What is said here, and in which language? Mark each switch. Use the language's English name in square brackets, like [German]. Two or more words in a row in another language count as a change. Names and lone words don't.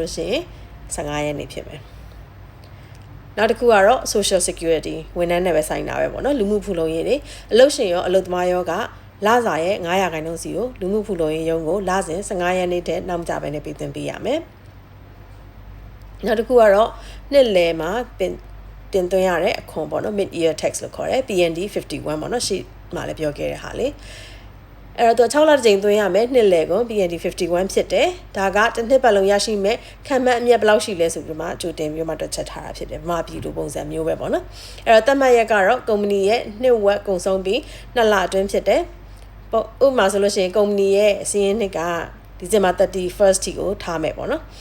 [Burmese] လို့ရှိရင်15ရက်နေ့ဖြစ်မယ်နောက်တစ်ခုကတော့ [English] social security [Burmese] ဝန်ထမ်းနဲ့ပဲဆိုင်တာပဲပေါ့နော်လူမှုဖူလုံရေးတွေအလုပ်ရှင်ရောအလုပ်သမားရောကလစာရဲ့900%စီကိုလူမှုဖူလုံရေးရုံးကို လစဉ်15ရက်နေ့တည်းနောက်မကြဘဲနဲ့ပေးသွင်းပေးရမယ်နောက်တစ်ခုကတော့နှစ်လယ်မှာတင်သွင်းရတဲ့အခွန်ပေါ့နော် [English] mid year tax [Burmese] လို့ခေါ်တယ် PND 51ပေါ့နော်ရှေ့မှာလည်းပြောခဲ့တဲ့ဟာလေအဲ့တော့6လတစ်ကြိမ်သွင်းရမယ်နှစ်လယ်ကို PND 51ဖြစ်တယ်ဒါကတစ်နှစ်ပတ်လုံးရရှိမဲ့ခံမှန်းအမြတ်ဘယ်လောက်ရှိလဲဆိုပြီးမှကြိုတင်ပြီးမှတွက်ချက်ထားတာဖြစ်တယ်မာပြည်လိုပုံစံမျိုးပဲပေါ့နော်အဲ့တော့သတ်မှတ်ရက်ကတော့ကုမ္ပဏီရဲ့နှစ်ဝက်ကုန်ဆုံးပြီး2လအတွင်းဖြစ်တယ်ပေါ့ဥပမာဆိုလို့ရှိရင်ကုမ္ပဏီရဲ့စီးရင်နှစ်ကဒီဇင်ဘာ31st ထိကိုထားမယ်ပေါ့နော်